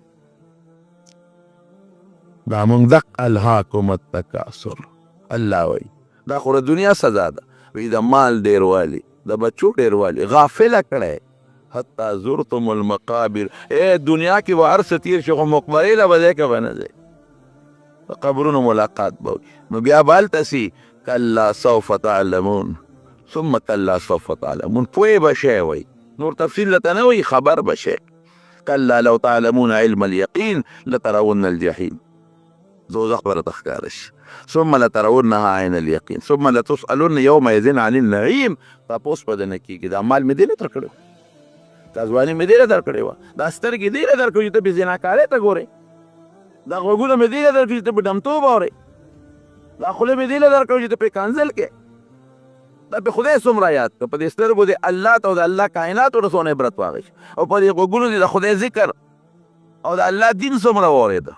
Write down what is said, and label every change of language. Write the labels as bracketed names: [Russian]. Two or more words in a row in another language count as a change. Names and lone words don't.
[Pashto] دا موږ [Arabic] دق الهاکم التکاثر [Pashto] الله وایي دا خو د دنیا سزا ده وایي د مال ډېروالي د بچو ډېروالي غافله کړی [Arabic] حتی زرتم المقابر [Pashto] دنیا کې به هر څه تېر شي خو مقبرې له به ځای که به نه ځئ په قبرونو ملاقات به وکړي نو بیا به هلته سي [Arabic] کلا سوف تعلمون ثم کلا سوف تعلمون [Pashto] پوهې به شی وایي نور تفصیل لته نه وایي خبر به شی [Arabic] کلا لو تعلمون علم اليقین لترون [Pashto] الجحیم دوزخ به راته ښکاره شي [Arabic] ثم لترونها عین اليقین ثم لتسألن یومئذ عن النعیم [Pashto] تپوس به درنه کېږي دا مال مې دې نه درکړی دا ځواني مې دې نه درکړې وه دا سترګې دې نه درکړو چې ته بې زناکارۍ ته ګورې دا غوږونه مې دې نه درکړو چې ته په ډمتوب اورې دا خوله مې دې نه درکړو چې ته پې کنځل کې دا په خدای څومره یاد کړه، په دې سترګو دې الله ته او د الله کائناتو ته څونه عبرت واخیست او په دې غوږونو دې د خدای ذکر او د الله دین څومره واورېده.